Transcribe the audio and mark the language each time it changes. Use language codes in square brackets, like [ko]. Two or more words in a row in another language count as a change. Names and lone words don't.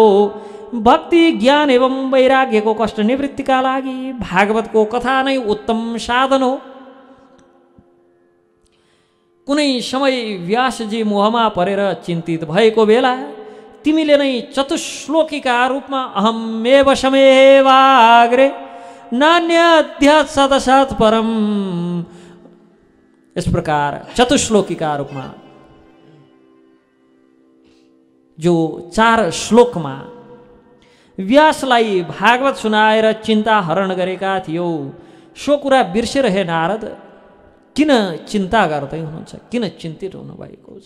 [ne] भक्ति ज्ञान एवं वैराग्यको कष्ट निवृत्तिका लागि भागवतको कथा नै उत्तम साधन हो। कुनै समय व्यासजी मोहमा परेर चिन्तित भएको बेला तिमीले नै चतुश्लोकीका रूपमा [sa] अहमेव समेवाग्रे नान्यद्य सदसत् परम। [hi] इस प्रकार [ne] चतुश्लोकी का रूपमा जो 4 श्लोकमा व्यासलाई भागवत सुनाएर चिन्ता हरण गरेका थियो, सो कुरा बिर्सेर हे नारद किन चिन्ता गर्दै हुनुहुन्छ, किन चिन्तित हुनुभएको छ?